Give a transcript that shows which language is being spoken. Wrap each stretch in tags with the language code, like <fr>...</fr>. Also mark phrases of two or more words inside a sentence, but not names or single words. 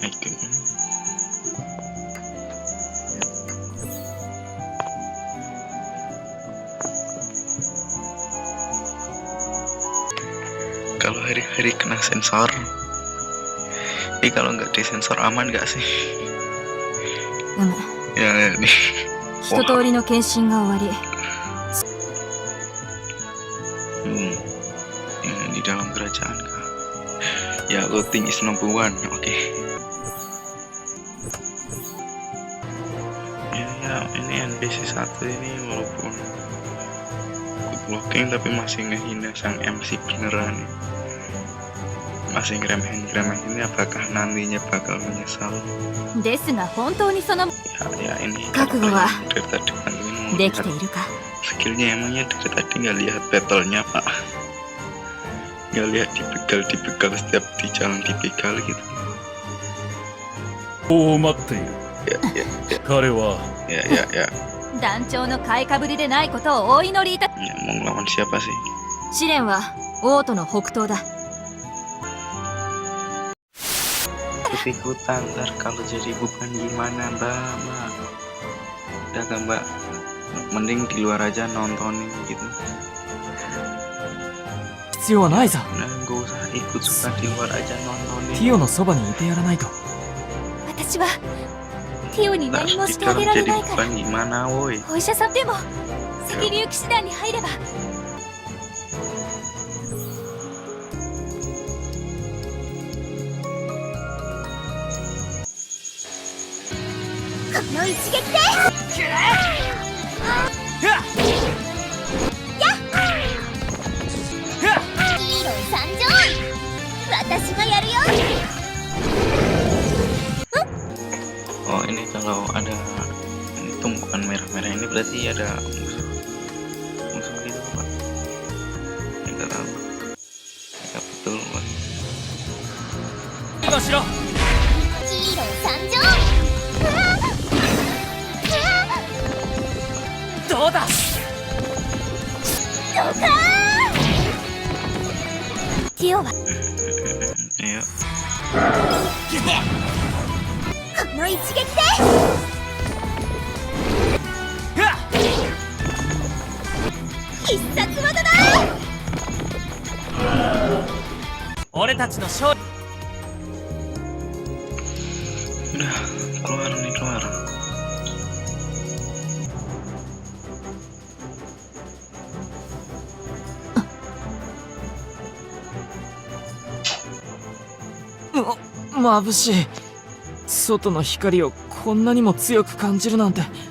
<id>Kalau hari-hari kena sensor, ini kalau nggak disensor aman nggak sih? Ya nih.</id> <ja>一通りの検診が終わり。</ja> <id>di dalam kerajaan kah?</id> <en>Ya loading is number one,</en> <id>oke. Ya ini NPC 1 ini walaupun</id> <en>good looking</en> <id>tapi masih ngehina sang MC beneran, masih ngeremehin, apakah nantinya bakal menyesal?</id> <ja>ですが本当にその</ja> <id>ya ini</id> <ja>覚悟は</ja> <id>dari tadi bantuin</id> <ja>できているか。</ja> <id>skillnya, emangnya dari tadi nggak lihat battlenya pak? Nggak lihat tipikal setiap di jalan tipikal gitu.</id> <ja>を待っている。彼は</ja> <id>ya</id> <ja>団長の買いかぶりでないことをお祈りいた。</ja> <id>mau ngelawan siapa sih?</id> <ja>試練はオートの北東だ。</ja> <id>Ikut-ikutan, ntar kalau jadi beban gimana mbak? Udah gak mbak, mending di luar aja nontonin gitu.</id> <ja>必要はないさ。</ja> <id>Nah gak usah ikut, suka di luar aja nontonin.</id> <ja>ティオのそばにいてやらないと。私はティオに</ja> <id>Ntar</id> <ja>何もし</ja> <id>di</id> <ja>てあげ</ja> <id>dalam</id> <ja>られ</ja> <id>jadi</id> <ja>ないから。</ja> <id>beban gimana woi?</id> <ja>お医者さんでも先に騎士団に入れば。この一撃で。ヒーロー参上。私がやるよ。</ja> <id>Oh ini kalau ada ini tumpukan merah-merah ini berarti ada musuh gitu pak. Enggak tahu. Enggak betul pak.</id> <ja>今しろ。ヒーロー参上。どうだ。ドカーン。ティオは</ja> <id>Iya.</id> <ja>この一撃で必殺技だ。俺たちの勝利。</ja> <id>Udah keluar nih, keluar.</id> <ja>Oh, 眩しい。外の光をこんなにも強く感じるなんて。</ja>